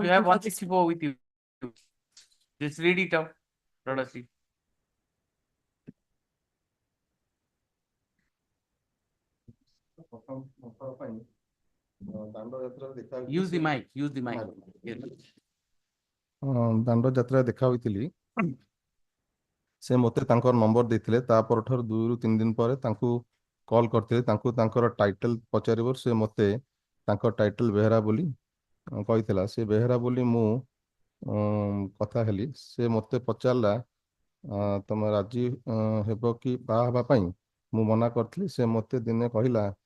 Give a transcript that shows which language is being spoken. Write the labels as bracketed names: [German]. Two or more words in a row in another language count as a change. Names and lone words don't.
[English] You have 164 with you. Just read it out. Let us see. Use the mic. Use the mic. Yes. [Odia] ଦାଣ୍ଡ ଯାତ୍ରା ଦେଖା ହୋଇଥିଲି ସେ ମୋତେ ତାଙ୍କର ନମ୍ବର ଦେଇଥିଲେ ତା ପରଠାରୁ 2 ରୁ 3 ଦିନ ପରେ ତାଙ୍କୁ କଲ୍ କରିଥିଲେ ତାଙ୍କୁ ତାଙ୍କର ଟାଇଟଲ ପଚାରିବାରୁ ସେ ମୋତେ ତାଙ୍କ ଟାଇଟଲ ବେହେରା ବୋଲି କହିଥିଲା ସେ ବେହେରା ବୋଲି ମୁଁ କଥା ହେଲି ସେ ମୋତେ ପଚାରିଲା ତମେ ରାଜି ହେବ କି ବାହା ହେବା ପାଇଁ ମୁଁ ମନା କରିଥିଲି ସେ ମୋତେ ଦିନେ କହିଲା